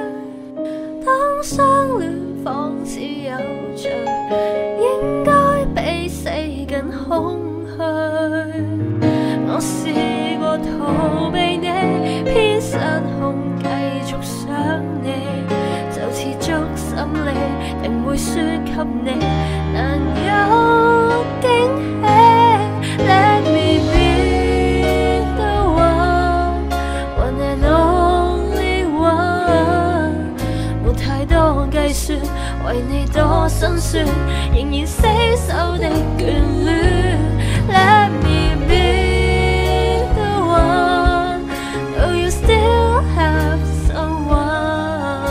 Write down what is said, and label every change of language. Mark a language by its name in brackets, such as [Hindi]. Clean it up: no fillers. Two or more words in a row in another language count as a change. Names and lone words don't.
[Cantonese] 當相戀仿似有罪，應該比死更空虛。我試過逃避你，偏失控繼續想你，就似捉心理，定會輸給你，難有驚喜。 [English] Let me be the one, one and only one， [Cantonese] 沒太多計算，為你多辛酸，仍然死守的眷戀。 [English] Let me be the one, though you still have someone。